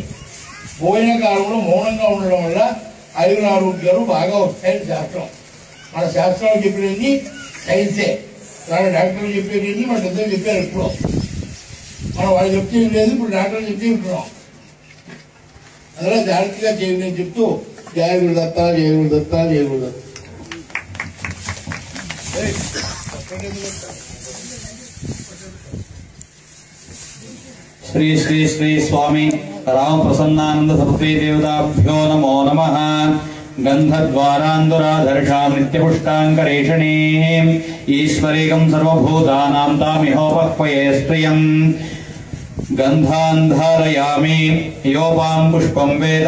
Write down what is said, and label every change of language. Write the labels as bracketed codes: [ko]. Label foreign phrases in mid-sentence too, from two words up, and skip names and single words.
[te] భోజన కాలంలో మౌనంగా ఉండడం వల్ల ఆయుర ఆరోగ్యాలు బాగా వస్తాయని శాస్త్రం. మన శాస్త్రాలు చెప్పినవి సైన్సే, వాళ్ళ డాక్టర్లు చెప్పేది మన పెద్దలు చెప్పారు. ఎప్పుడో మనం వాళ్ళు చెప్తే లేదు, ఇప్పుడు డాక్టర్లు చెప్తే వింటున్నాం. అందులో జాగ్రత్తగా చేయని చెప్తూ [sa] జయ గురుదత్త, జయ గురుదత్త, జయ గురుదత్త. श्री श्री श्री स्वामी राम प्रसन्नानंद सरस्वती देवताभ्यो नमो नमः। गंधद्वारांदुराधर्षां नित्यपुष्टांकरेषणीं ईश्वरीकं सर्वभूतानां तामिहोपक्वये स्त्रियं गंधान्धारयामि योपां पुष्पं वेद